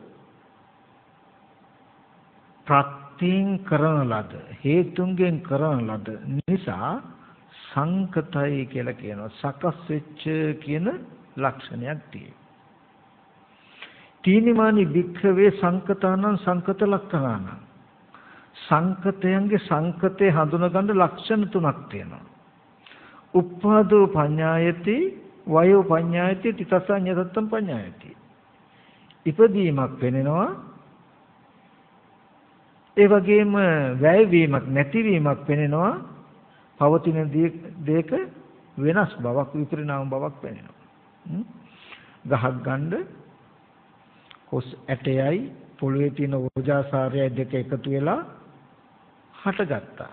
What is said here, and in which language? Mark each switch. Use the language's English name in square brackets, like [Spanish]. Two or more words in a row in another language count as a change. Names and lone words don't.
[Sinhala] ප්‍රත්‍යයෙන් කරන ලද, හේතුන්ගෙන් කරන ලද නිසා සංකතයි කියලා කියනවා. සකස් වෙච්ච කියන ලක්ෂණයක් තියෙනවා. [Pali] තීනිමානි වික්ඛවේ සංකතානං සංකත ලක්ඛණානං. [Sinhala] සංකතයන්ගේ සංකතේ හඳුනගන්න ලක්ෂණ තුනක් තියෙනවා. [Pali] උප්පාදෝ පඤ්ඤායති, වයෝ පඤ්ඤායති, තිතසඤ්ඤතත්තම් පඤ්ඤායති. [Sinhala] ඉපදීමක් වෙනෙනවා. ඒ වගේම වැයවීමක් නැතිවීමක් වෙනෙනවා. පවතින දේක වෙනස් බවක්, විපරිණාම බවක් වෙනෙනවා. ගහක් ගන්න කොස් ඇටයයි පොළවේ තියෙන ඕජාසාරයයි දෙක එකතු වෙලා හටගත්තා.